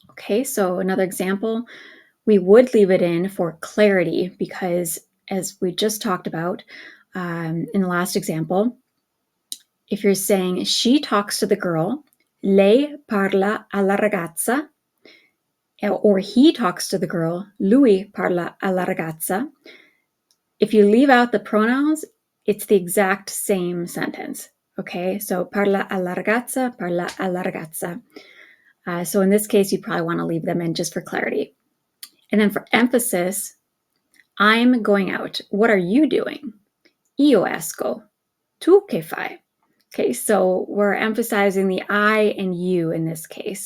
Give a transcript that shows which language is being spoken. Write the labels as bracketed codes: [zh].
[en] Okay, so another example, we would leave it in for clarity because, as we just talked about in the last example, if you're saying she talks to the girl, [it] lei parla alla ragazza, [en] or he talks to the girl, [it] lui parla alla ragazza. [en] If you leave out the pronouns, it's the exact same sentence. Okay, so [it] parla alla ragazza, parla alla ragazza. [en] So in this case, you'd probably want to leave them in just for clarity. And then for emphasis, I'm going out. What are you doing? [it] Io esco. Tu che fai? [en] Okay, so we're emphasizing the I and you in this case.